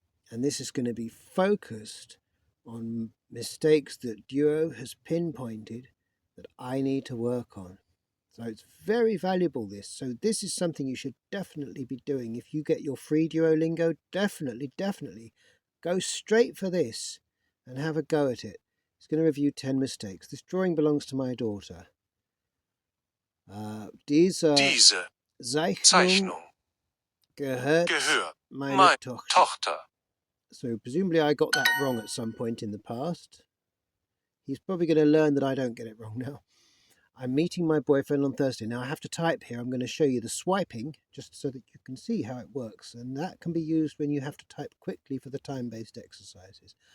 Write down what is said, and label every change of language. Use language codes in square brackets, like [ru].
[en] And this is going to be focused on mistakes that Duo has pinpointed that I need to work on. So it's very valuable, this. So this is something you should definitely be doing. If you get your free Duolingo, definitely go straight for this and have a go at it. It's going to review 10 mistakes. This drawing belongs to my daughter. [de] Diese Zeichnung gehört meine Tochter. [en] So presumably I got that wrong at some point in the past. He's probably going to learn that I don't get it wrong now. I'm meeting my boyfriend on Thursday. Now I have to type here. I'm going to show you the swiping just so that you can see how it works. And that can be used when you have to type quickly for the time-based exercises.